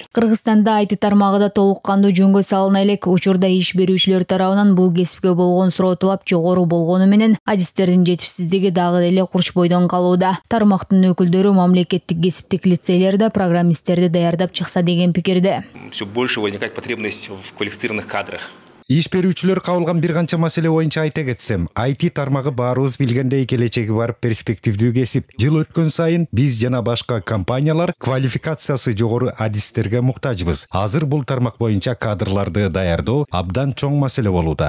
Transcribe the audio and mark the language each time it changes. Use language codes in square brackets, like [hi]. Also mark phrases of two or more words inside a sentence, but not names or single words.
[ky] Кыргызстанда айти тармагы да толук кандуу жөнгө салына элек. Учурда иш берүүчүлөр тарабынан бул кесипке болгон суроо талап жогору болгону менен адистердин жетишсиздиги дагы деле курч бойдон калууда. Тармактын өкүлдөрү мамлекеттик кесиптик лицейлерде программисттерди даярдап чыкса деген пикирде. [ru] Все больше возникает потребность в квалифицированных кадрах. [ky] Иш берүүчүлөр кабылган бир канча маселе боюнча айта кетсем, IT тармагы баарыбыз билгендей келечеги бар перспективдүү кесип. Жыл өткөн сайын биз жана башка компаниялар квалификациясы жогору адистерге муктажбыз. Азыр бул тармак боюнча кадрларды даярдоо абдан чоң маселе болууда.